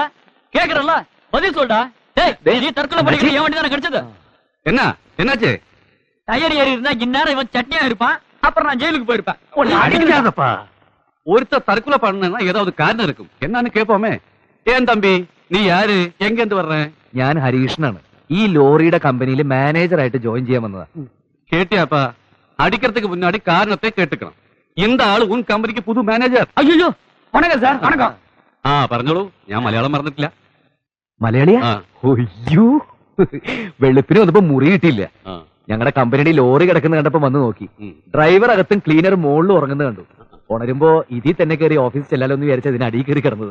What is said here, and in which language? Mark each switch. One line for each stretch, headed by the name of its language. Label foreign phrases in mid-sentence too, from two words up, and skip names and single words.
Tamil: கேக்குறல்ல, பதில் சொல்டா. டேய், நீ தற்கொலை பண்ணிக்கிற என் வண்டி தானே கிடைச்சது? என்ன என்னாச்சு? டயர் ஏறி இருந்தா இந்நேரம் இவன் சட்னியா இருப்பான். அப்புறம் நான் ஜெயிலுக்கு போயிருப்பேன். அடிக்காதப்பா. ஒருத்தர் தற்கொலை பண்ணா ஏதாவது காரணம் இருக்கும். என்னன்னு கேட்போமே. ஏன் தம்பி,
Malayalam: നീ ആര്? എങ്കെന്ത് പറഞ്ഞേ? ഞാൻ ഹരീഷനാണ്. ഈ ലോറിയുടെ കമ്പനിയിൽ മാനേജറായിട്ട് ജോയിൻ ചെയ്യാൻ വന്നതാ.
Tamil: കേട്ടിയാപ്പാ, അടിக்கிறதுக்கு முன்னாடி காரணத்தை கேட்டுக்கணும். இந்த ஆளு உன் கம்பெனிக்கு புது மேனேஜர்.
Malayalam: അയ്യോ, വണക്കം സാർ, വണക്കം. ആ, പറഞ്ഞോളൂ. ഞാൻ മലയാളം മറന്നിട്ടില്ല. മലയാളിയാ? അയ്യോ, വെളുപ്പിന് വന്നപ്പോ മുറി കിട്ടിയില്ല. ഞങ്ങളുടെ കമ്പനിയുടെ ലോറി കിടക്കുന്ന കണ്ടപ്പോ വന്ന് നോക്കി. ഡ്രൈവർ അകത്തും ക്ലീനർ മുകളിലും ഉറങ്ങുന്നത് കണ്ടു. ഉണരുമ്പോ ഇതിൽ തന്നെ കയറി ഓഫീസിൽ ചെല്ലാലോ എന്ന് വിചാരിച്ച അതിന് അടിയിൽ കയറി കിടന്നത്.